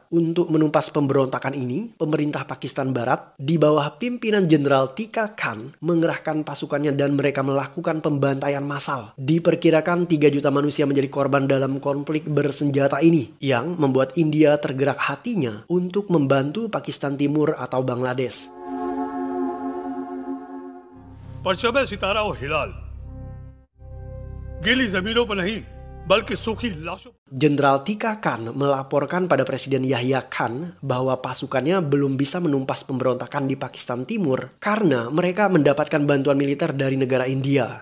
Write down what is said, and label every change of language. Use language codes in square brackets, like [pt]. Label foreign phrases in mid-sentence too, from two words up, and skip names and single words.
[id] Untuk menumpas pemberontakan ini, pemerintah Pakistan Barat di bawah pimpinan Jenderal Tika Khan mengerahkan pasukannya dan mereka melakukan pembantaian massal. Diperkirakan 3 juta manusia menjadi korban dalam konflik bersenjata ini, yang membuat India tergerak hatinya untuk membantu Pakistan Timur atau Bangladesh. [ur] پرچم ستارہ اور ہلال گیلی زمینوں پر نہیں بلکہ سوکھی لاشوں. [id] Jenderal Tika Khan melaporkan pada Presiden Yahya Khan bahwa pasukannya belum bisa menumpas pemberontakan di Pakistan Timur karena mereka mendapatkan bantuan militer dari negara India.